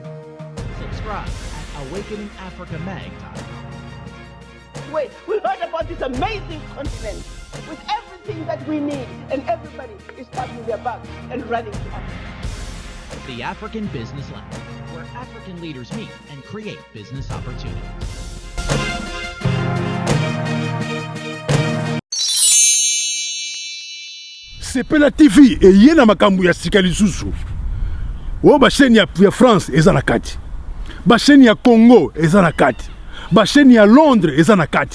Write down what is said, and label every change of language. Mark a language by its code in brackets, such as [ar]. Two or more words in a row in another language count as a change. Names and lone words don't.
[en] Subscribe at awakeningafricamag.com. Wait, we heard about this amazing conference with everything that we need, and everybody is packing their bags and running to Africa. The African Business Lounge, where African leaders meet and create business opportunities. [ln] Sepela TV et yena makambu ya sika lisusu. O ba chaîne ya France eza na kati. Ba chaîne ya Congo eza na kati. Ba chaîne ya Londres eza na kati.